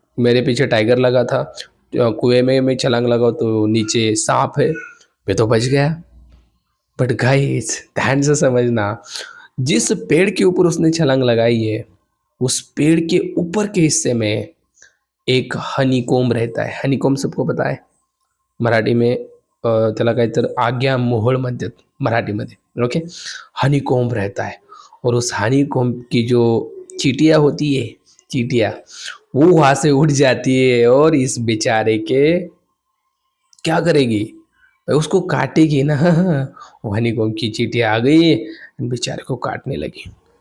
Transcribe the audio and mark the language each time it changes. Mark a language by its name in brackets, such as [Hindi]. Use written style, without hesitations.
[Hindi] मेरे पीछे टाइगर लगा था, कुएँ में मैं छलांग लगाऊँ तो नीचे साँप है, मैं तो बच गया। बट गाइस ध्यान से समझना, जिस पेड़ के ऊपर उसने छलांग लगाई है, उस पेड़ के ऊपर के हिस्से में एक हनीकॉम्ब रहता है। हनीकॉम्ब सबको पता है? मराठी में [Marathi] त्याला काहीतरी आग्या मोहोळ म्हणतात मराठीमध्ये, ओके? [Hindi] हनीकॉम्ब रहता है और उस हनीकॉम्ब की जो चींटियाँ होती है, चींटियाँ, वो वहाँ से उड़ जाती है और इस बेचारे के क्या करेगी? भाई उसको काटेगी ना। वो हनीकॉम्ब की चींटियाँ आ गई, बेचारे को काटने लगी।